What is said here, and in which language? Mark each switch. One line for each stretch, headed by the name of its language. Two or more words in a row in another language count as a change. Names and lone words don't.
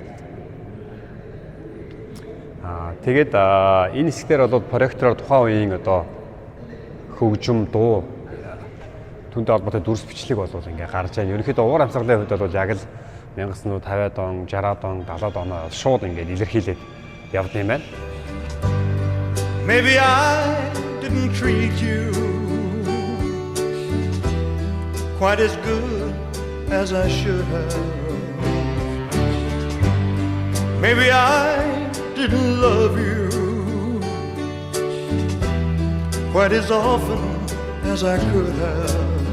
Mongolian: Тэгээд энэ хэсгээр бол проектороор тухайн үеийн одоо хөгжим, дуу түүнтэй холбоотой дүрс бичлэг бол ингээ гарч байна. Ерөнхийдөө уур амьсгалын хувьд бол яг л 1950-ад он, 60-ад он, 70-ад оноо шууд ингээ илэрхийлээд явд юм байна.
English: Maybe I didn't treat you quite as good as I should have. Maybe I didn't love you quite as often as I could have.